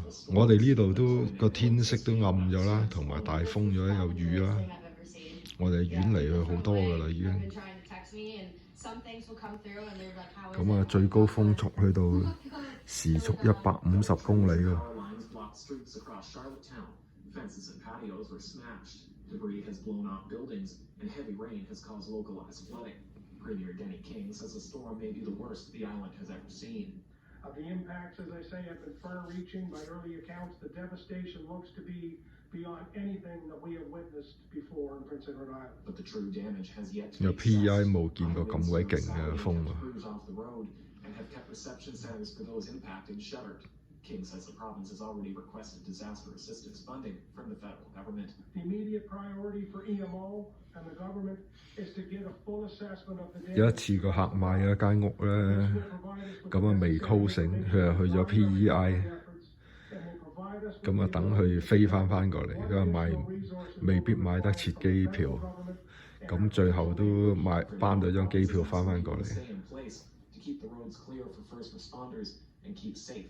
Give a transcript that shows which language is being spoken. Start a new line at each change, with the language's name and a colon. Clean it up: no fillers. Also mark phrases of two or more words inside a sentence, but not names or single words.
Cantonese: 我哋呢度都個天色都暗咗啦，同埋大風咗，有雨啦。我哋遠離佢好多㗎啦，已經。咁啊，最高風速去到時速150公里喎。
English: Debris has blown off buildings, and heavy rain has caused localized flooding. Premier Denny King says the storm may be the worst the island has ever seen. The impacts, as I say, have been far-reaching. By early accounts, the devastation looks to be beyond anything that we have witnessed before in Prince Edward Island. But the true damage has yet to be assessed.
Cantonese: PEI 冇見過咁鬼勁嘅風喎。
English: And have kept reception centers for those impacted shuttered. King says the province has already requested disaster assistance funding from the federal government. The immediate priority for EMO and the government is to get a full assessment of the damage.
Cantonese: 有一次個客買咗間屋咧，咁啊未 closing，佢又去咗 PEI， 咁啊等佢飛翻過嚟，佢話未必買得切機票，咁最後都頒咗張機票翻過嚟。